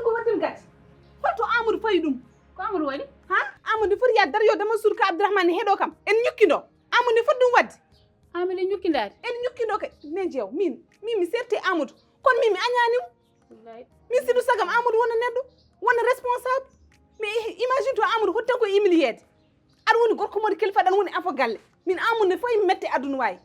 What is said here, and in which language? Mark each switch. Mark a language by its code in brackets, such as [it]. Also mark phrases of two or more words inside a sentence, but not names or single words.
[ff] ko wattin gati holto Amadou fayi ɗum ko Amadou waɗi ha Amadou foti yaade dar yo dama suur ka Abdourahmane heeɗo kam en ñukkido Amadou ne foti ɗum wadde Amadou en ñukkidade en ñukkido kay nejo min mi serte Amadou kono min mi añanimo min siɗu sagam Amadou wona neɗɗo wona responsable [fr] mais imagine [ff] to Amadou hotte ko humiliede aɗa woni gorko moɗo kelfa ɗan woni afo galle min Amadou ne fayi mette aduna wawi